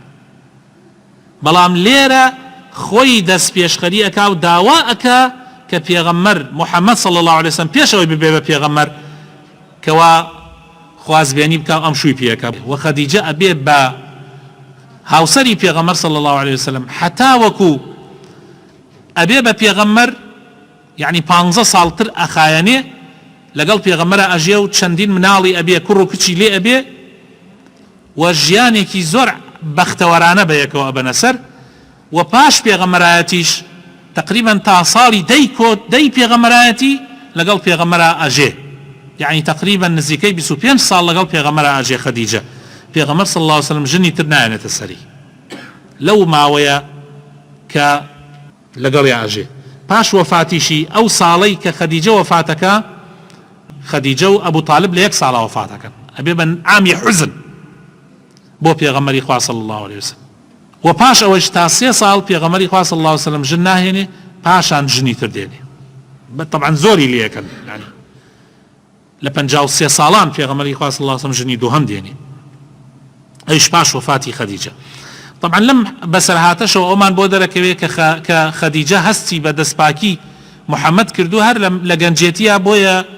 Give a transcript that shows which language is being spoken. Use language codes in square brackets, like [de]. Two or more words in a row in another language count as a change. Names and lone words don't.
[ckb] بەڵام لێرە خۆی دەست پێشخەری ئەکا و داوا ئەکا کە پێغەمبەر محەممەد [ar] صلی الله عليه وسلم [ckb] پێشەوەی ببێ بە پێغەمبەر کەوا خوازبێنی بکە ئەم شووی پێەکە و خەدیجە ئەبێ بە هاوسەری پێغەمبەر [ar] صلی الله عليه وسلم [ckb] حتا وەکو ئەبێ بە پێغەمبەر یعنی 15 ساڵتر ئەخایەنێ لەگەڵ پێغەمبەرە ئەژێ و چەندین مناڵی ئەبێ کوڕ و کچی لێ ئەبێ و ژیانێکی زۆر بەختەوەرانە بەیەکەوە ئەبەنە سەر و پاش پێغەمبەرایەتیش تقریبا تا ساڵی دەی پێغەمبەرایەتی لەگەڵ پێغەمبەرە ئەژێ يعني تقريبا نزيكي ب25 ساڵ لەگەڵ پێغەمبەر ئاژێ خەدیجە پێغەمبەر [ar] صلی الله عليه وسلم [ckb] ژنی تر نایەنێتە سەری لەو ماوەیە کە لەگەڵی ئاژێ پاش وەفاتیشی ئەو ساڵەی کە خەدیجە وەفاتەکە خەدیجە و ئەبوو طالب لە 1 ساڵە وەفاتەکەن ئەبێ بە عامی حزن بۆ پێغەمبەری خوا [ar] صلی الله عليه وسلم [ckb] و پاش ئەوەش تا 3 ساڵ پێغەمبەری خوا [ar] صلی الله عليه وسلم [ckb] ژن ناهێنێ پاشان ژنی تر دێنێ طبعا زۆری لێکن يعني لە 53 ساڵان پێغەمبەری خوا [ar] صلی الله عليه وسلم [ckb] ژنی دووهەم دێنێ ئەویش پاش وەفاتی خەدیجە طبعا لەم بەسەرهاتەشەوە ئەومان بۆ دەرەکەوێ کە خەدیجە هەستی بە دەستپاکی محەممەد کردو هەر لە گەنجێتیە بۆیە